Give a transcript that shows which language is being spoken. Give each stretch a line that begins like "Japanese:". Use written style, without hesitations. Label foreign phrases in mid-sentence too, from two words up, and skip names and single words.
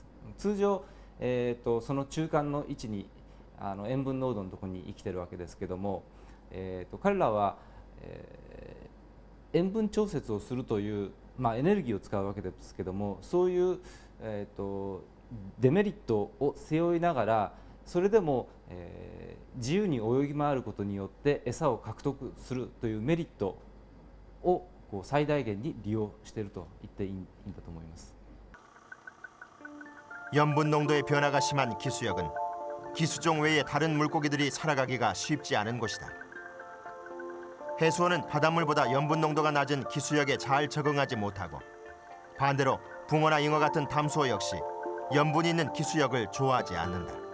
Japanese: 通常、その中間の位置に塩分濃度のところに生きているわけですけども、彼らは、塩分調節をするという、エネルギーを使うわけですけども、そういう、デメリットを背負いながらそれでも、自由に泳ぎ回ることによって餌を獲得するというメリットをこう最大限に利用していると言っていいんだと思います。
Korean: 염분 농도의 변화가 심한 기수역은 기수종 외의 다른 물고기들이 살아가기가 쉽지 않은 곳이다. 해수원은 바닷물보다 염분 농도가 낮은 기수역에 잘 적응하지 못하고 반대로 붕어나 잉어 같은 담수어 역시 염분이 있는 기수역을 좋아하지 않는다.